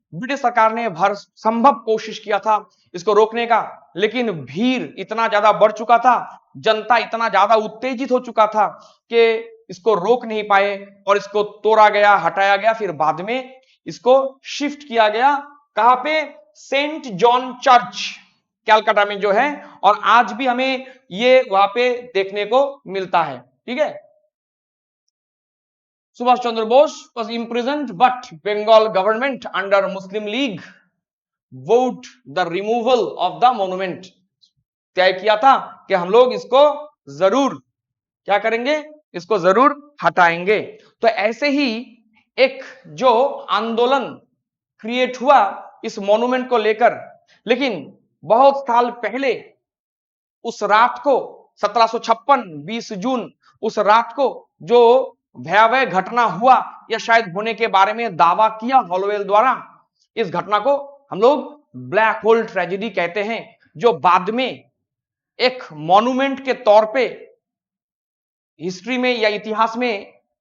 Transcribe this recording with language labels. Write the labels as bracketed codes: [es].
[hi] British सरकार ने भर संभव कोशिश किया था इसको रोकने का, लेकिन भीड़ इतना ज्यादा बढ़ चुका था, जनता इतना ज्यादा उत्तेजित हो चुका था कि इसको रोक नहीं पाए, और इसको तोड़ा गया, हटाया गया। फिर बाद में इसको शिफ्ट किया गया, कहां पे, सेंट जॉन चर्च कैलकाटा में जो है, और आज भी हमें ये वहां पे देखने को मिलता है। ठीक है, [en] Subhash Chandra Bose was imprisoned, but Bengal government under Muslim League vowed the removal of the monument। [hi] तय किया था कि हम लोग इसको जरूर क्या करेंगे, इसको जरूर हटाएंगे। तो ऐसे ही एक जो आंदोलन क्रिएट हुआ इस मॉन्यूमेंट को लेकर, लेकिन बहुत साल पहले उस रात को 1756 20 जून, उस रात को जो भयावह घटना हुआ या शायद होने के बारे में दावा किया हॉलोवेल द्वारा, इस घटना को हम लोग ब्लैक होल ट्रेजेडी कहते हैं, जो बाद में एक मॉन्यूमेंट के तौर पे हिस्ट्री में या इतिहास में